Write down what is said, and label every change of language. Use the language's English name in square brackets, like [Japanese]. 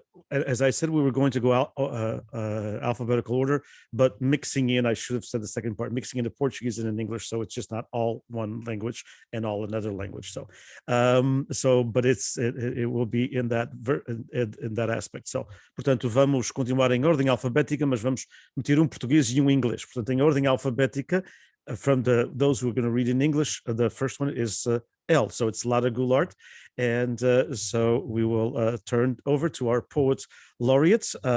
[English] As I said, we were going to go out alphabetical order, but mixing in, I should have said the second part, mixing into Portuguese and in English, so it's just not all one language and all another language. So, but it will be in that aspect. [Portuguese] So, portanto, vamos continuar em ordem alfabética, mas vamos meter português e inglês. Portanto, em ordem alfabética, [English] from those who are going to read in English, the first one is L, so it's Lara Goulart, and so we will turn over to our poet laureates.